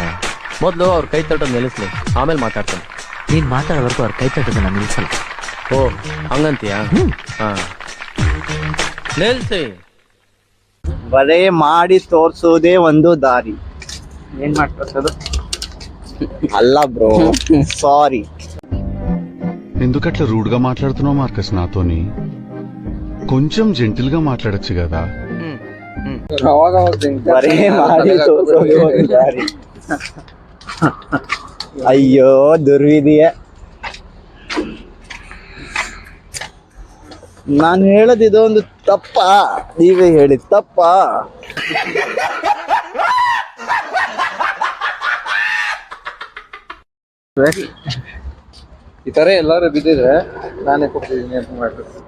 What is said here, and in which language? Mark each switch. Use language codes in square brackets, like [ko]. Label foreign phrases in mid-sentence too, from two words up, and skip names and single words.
[kn] ಮೊದಲು ಅವ್ರ ಕೈ ತಟ್ಟೋದು ನಿಲ್ಲಿಸ್ಲಿ, ಆಮೇಲೆ ಮಾತಾಡ್ತಾನೆ. ನೀನ್ ಮಾತಾಡೋವರೆಗೂ ಅವ್ರ ಕೈ ತಟ್ಟೋದನ್ನ ನಿಲ್ಲಿಸಲ್ಲ. ಓ, ಹಂಗಂತೀಯ? ಹಾ, ನಿಲ್ಸಿ. ಬರೇ ಮಾಡಿ ತೋರ್ಸೋದೇ ಒಂದು ದಾರಿ. ಏನ್ ಮಾಡ್ತೋರ್ಸೋದು అల్ల [en] bro, sorry. [te] ఎందుకట్లా రూడ్ గా మాట్లాడుతున్నావు మార్కస్ నాతోని? కొంచెం జెంటిల్ గా మాట్లాడొచ్చు కదా. [kn] బరే ಮಾಡಿ ತೋರ್ಸೋದೇ ಒಂದು ದಾರಿ. ಅಯ್ಯೋ ದುರ್ವಿಧಿಯ. ನಾನು ಹೇಳೋದು ಇದೊಂದು ತಪ್ಪ, ನೀವೇ ಹೇಳಿ ತಪ್ಪ. ಈ ತರ ಎಲ್ಲಾರು ಬಿದ್ದಿದ್ರೆ ನಾನೇ ಕೊಡ್ತಿದ್ದೀನಿ ಅಂತ ಮಾಡ್ರಿ.